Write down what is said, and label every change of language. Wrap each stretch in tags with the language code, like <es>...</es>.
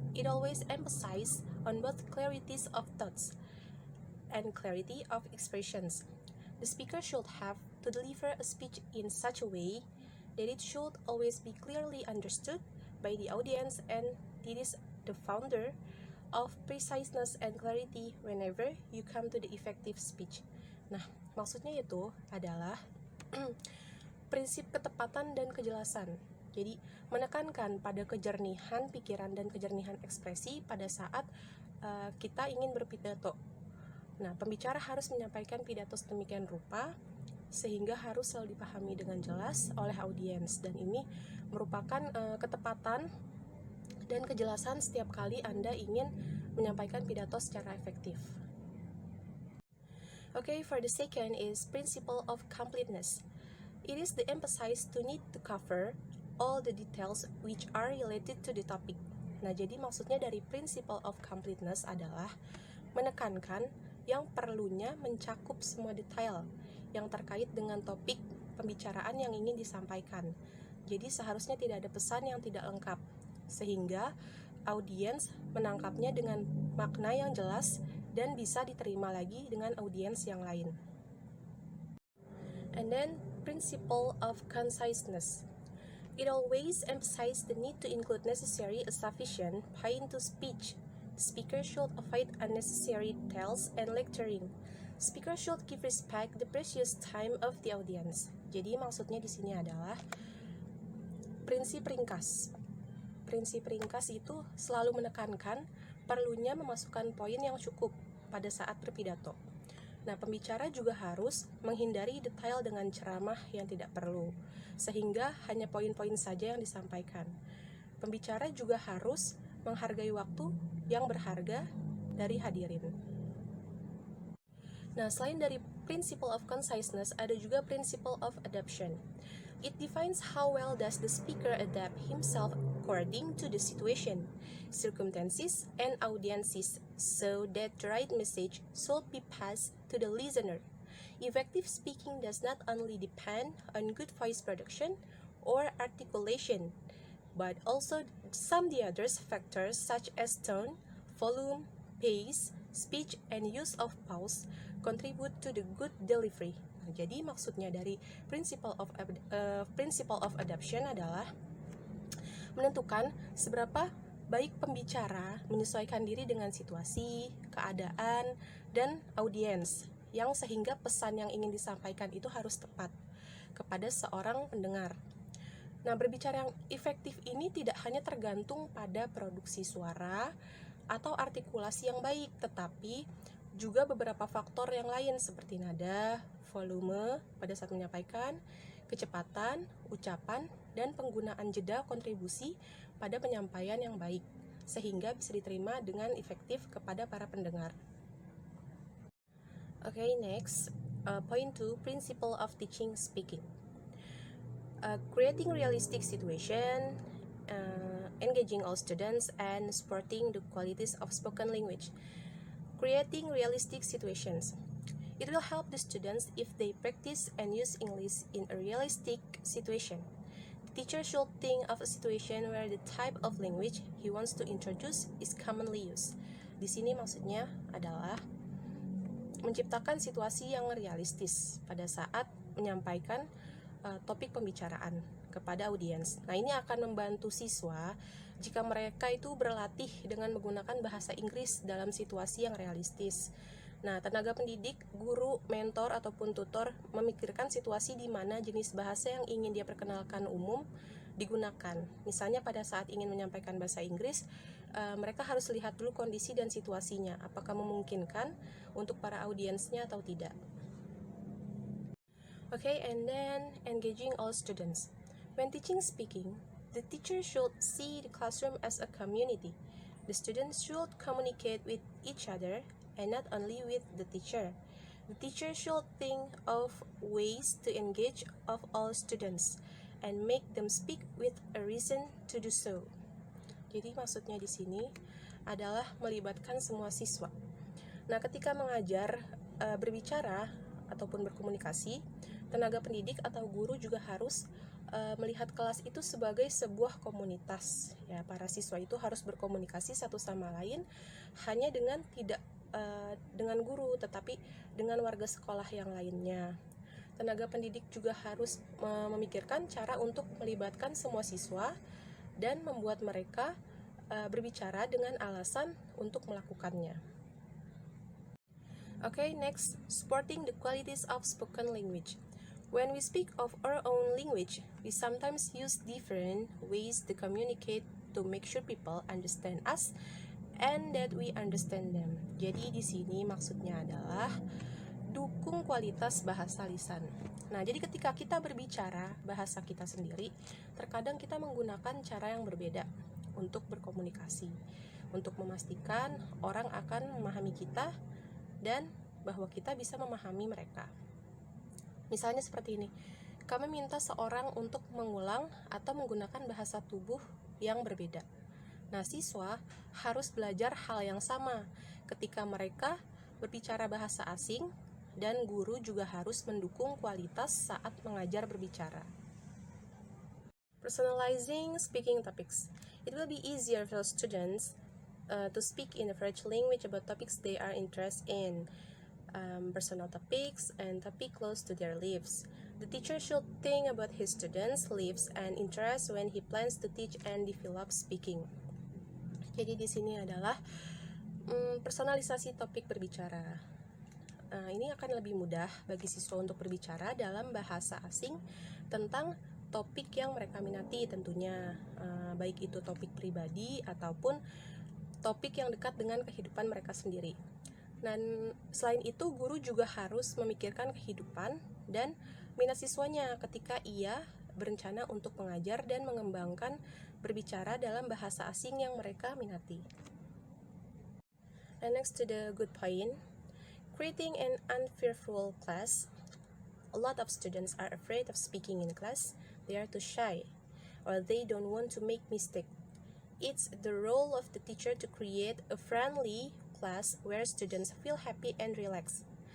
<en>It always emphasizes on both clarities of thoughts and clarity of expressions. The speaker should have to deliver a speech in such a way that it should always be clearly understood by the audience, and it is the founder of preciseness and clarity whenever you come to the effective speech.</en> <id>Nah, maksudnya itu adalah prinsip ketepatan dan kejelasan. Jadi, menekankan pada kejernihan pikiran dan kejernihan ekspresi pada saat kita ingin berpidato. Nah, pembicara harus menyampaikan pidato sedemikian rupa sehingga harus selalu dipahami dengan jelas oleh audiens, dan ini merupakan ketepatan dan kejelasan setiap kali Anda ingin menyampaikan pidato secara efektif.</id> <en>Okay, for the second is principle of completeness. It is the emphasis to need to cover all the details which are related to the topic.</en> <id>Nah, jadi maksudnya dari principle of completeness adalah menekankan yang perlunya mencakup semua detail yang terkait dengan topik pembicaraan yang ingin disampaikan. Jadi seharusnya tidak ada pesan yang tidak lengkap, sehingga audiens menangkapnya dengan makna yang jelas dan bisa diterima lagi dengan audiens yang lain.</id> <en>And then, principle of conciseness. It always emphasizes the need to include necessary and sufficient point to speech. The speaker should avoid unnecessary details and lecturing. Speaker should give respect the precious time of the audience.</en> <id>Jadi maksudnya di sini adalah prinsip ringkas. Prinsip ringkas itu selalu menekankan perlunya memasukkan poin yang cukup pada saat berpidato. Nah, pembicara juga harus menghindari detail dengan ceramah yang tidak perlu, sehingga hanya poin-poin saja yang disampaikan. Pembicara juga harus menghargai waktu yang berharga dari hadirin. Nah, selain dari principle of conciseness, ada juga principle of adaptation.</id> <en>It defines how well does the speaker adapt himself according to the situation, circumstances, and audiences, so that the right message should be passed to the listener. Effective speaking does not only depend on good voice production or articulation, but also some the other factors such as tone, volume, pace, speech, and use of pause contribute to the good delivery.</en> <id>Nah, jadi maksudnya dari principle of adaptation adalah menentukan seberapa baik pembicara menyesuaikan diri dengan situasi, keadaan, dan audiens, yang sehingga pesan yang ingin disampaikan itu harus tepat kepada seorang pendengar. Nah, berbicara yang efektif ini tidak hanya tergantung pada produksi suara atau artikulasi yang baik, tetapi juga beberapa faktor yang lain seperti nada, volume pada saat menyampaikan, kecepatan, ucapan, dan penggunaan jeda kontribusi pada penyampaian yang baik, sehingga bisa diterima dengan efektif kepada para pendengar.</id> <en>Okay, next, point 2, principle of teaching speaking. Creating realistic situation, engaging all students, and supporting the qualities of spoken language. Creating realistic situations. It will help the students if they practice and use English in a realistic situation. The teacher should think of a situation where the type of language he wants to introduce is commonly used.</en> <id>Di sini maksudnya adalah menciptakan situasi yang realistis pada saat menyampaikan topik pembicaraan kepada audiens. Nah, ini akan membantu siswa jika mereka itu berlatih dengan menggunakan bahasa Inggris dalam situasi yang realistis. Nah, tenaga pendidik, guru, mentor, ataupun tutor memikirkan situasi di mana jenis bahasa yang ingin dia perkenalkan umum digunakan. Misalnya pada saat ingin menyampaikan bahasa Inggris, mereka harus lihat dulu kondisi dan situasinya, apakah memungkinkan untuk para audiensnya atau tidak.</id> <en>Okay, and then engaging all students. When teaching speaking, the teacher should see the classroom as a community. The students should communicate with each other and not only with the teacher. The teacher should think of ways to engage of all students and make them speak with a reason to do so.</en> <id>Jadi maksudnya di sini adalah melibatkan semua siswa. Nah, ketika mengajar, berbicara ataupun berkomunikasi, tenaga pendidik atau guru juga harus melihat kelas itu sebagai sebuah komunitas. Ya, para siswa itu harus berkomunikasi satu sama lain hanya dengan tidak dengan guru, tetapi dengan warga sekolah yang lainnya. Tenaga pendidik juga harus memikirkan cara untuk melibatkan semua siswa dan membuat mereka berbicara dengan alasan untuk melakukannya.</id> <en>Okay, next, supporting the qualities of spoken language. When we speak of our own language, we sometimes use different ways to communicate to make sure people understand us and that we understand them.</en> <id>Jadi di sini maksudnya adalah dukung kualitas bahasa lisan. Nah, jadi ketika kita berbicara bahasa kita sendiri, terkadang kita menggunakan cara yang berbeda untuk berkomunikasi, untuk memastikan orang akan memahami kita dan bahwa kita bisa memahami mereka. Misalnya seperti ini, kami minta seorang untuk mengulang atau menggunakan bahasa tubuh yang berbeda. Nah, siswa harus belajar hal yang sama ketika mereka berbicara bahasa asing, dan guru juga harus mendukung kualitas saat mengajar berbicara.</id> <en>Personalizing speaking topics. It will be easier for students to speak in a French language about topics they are interested in. personal topics, and topic close to their lives. The teacher should think about his students' lives and interests when he plans to teach and develop speaking.</en> <id>Jadi di sini adalah personalisasi topik berbicara. Ini akan lebih mudah bagi siswa untuk berbicara dalam bahasa asing tentang topik yang mereka minati tentunya, baik itu topik pribadi ataupun topik yang dekat dengan kehidupan mereka sendiri. Dan selain itu, guru juga harus memikirkan kehidupan dan minat siswanya ketika ia berencana untuk mengajar dan mengembangkan berbicara dalam bahasa asing yang mereka minati.</id> <en>And next to the good point, creating an unfearful class. A lot of students are afraid of speaking in class. They are too shy, or they don't want to make mistakes. It's the role of the teacher to create a friendly class where students feel happy and relaxed.</en>